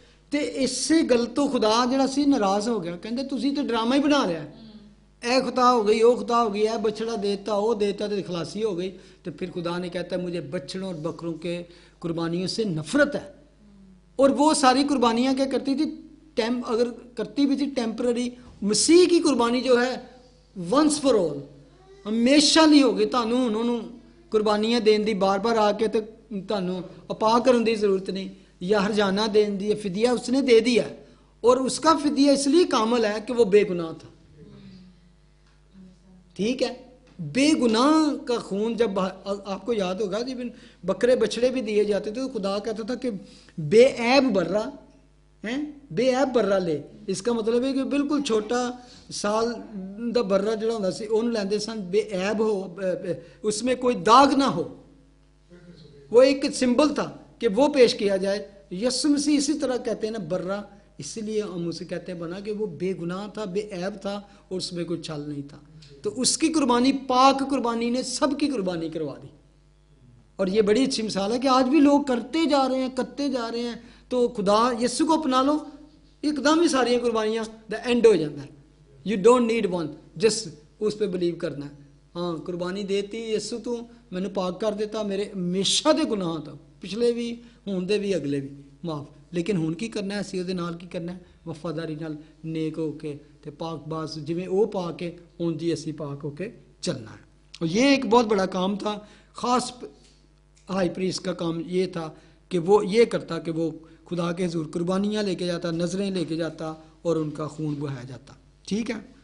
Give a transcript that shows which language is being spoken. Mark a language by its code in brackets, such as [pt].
[pa] تے اس سے گل تو خدا جڑا سی ناراض ہو گیا. کہندے تسی تو ڈرامہ ہی بنا لیا، اے خطا ہو گئی، وہ خطا ہو گئی، اے بچڑا دیتا وہ دیتا تو خلاصی ہو گئی. [ur] تو پھر خدا نے کہتا ہے مجھے بچڑوں اور بکروں کے قربانیوں سے نفرت ہے. اور وہ ساری قربانیاں کیا کرتی تھی؟ اگر کرتی بھی تھی ٹیمپرری. مسیح کی قربانی جو ہے [en] once for all [ur] ہمیشہ نہیں ہوگی. [pa] تانوں انہوں قربانیاں دین دی بار بار آ کے تو تانوں اپا کرن دی ضرورت نہیں، یا ہرجانہ دین دی فدیہ اس نے دے دیا. [ur] اور اس کا فدیہ اس لیے کامل ہے کہ وہ بے گناہ تھا. ٹھیک ہے. بے گناہ کا خون جب آپ کو یاد ہوگا جب بکرے بچڑے بھی دیے جاتے تھے تو خدا کہتا تھا کہ بے عیب برا ہیں، بے عیب برا لے. [pa] اس کا مطلب ہے کہ بالکل چھوٹا سال دا برا جڑا ہوتا سی انہوں لیندے سن، بے عیب ہو، اس میں کوئی داغ نہ ہو. [ur] وہ ایک سمبل تھا کہ وہ پیش کیا جائے. یسوع مسیح اسی طرح کہتے ہیں نا برا، اسی لیے ہم اسے کہتے ہیں بنا کہ وہ بے گناہ تھا، بے عیب تھا اور اس میں کوئی چھل نہیں تھا. تو اس کی قربانی، پاک قربانی نے سب کی قربانی کروا دی. اور یہ بڑی اچھی مثال ہے کہ آج بھی لوگ کرتے جا رہے ہیں، کرتے جا رہے ہیں. تو خدا یسوع کو اپنا لو، ایک دم ہی ساری قربانیاں دا اینڈ ہو جاتا ہے. [en] you don't need one, [ur] جس اس پہ بلیو کرنا ہے. [pa] ہاں قربانی دیتی یسوع تو مینوں پاک کر دیتا، میرے ہمیشہ دے گناہ تھا، پچھلے بھی ہون دے بھی اگلے بھی معاف. لیکن ہن کی کرنا ہے؟ اسی دے نال کی کرنا ہے؟ وفاداری نال نیک ہو کے تے پاک باز جویں وہ پاک ہے اون جی اسی پاک ہو کے چلنا ہے. [ur] اور یہ ایک بہت بڑا کام تھا. خاص ہائی پریسٹ کا کام یہ تھا کہ وہ یہ کرتا کہ وہ خدا کے حضور قربانیاں لے کے جاتا، نظریں لے کے جاتا اور ان کا خون بہایا جاتا. ٹھیک ہے.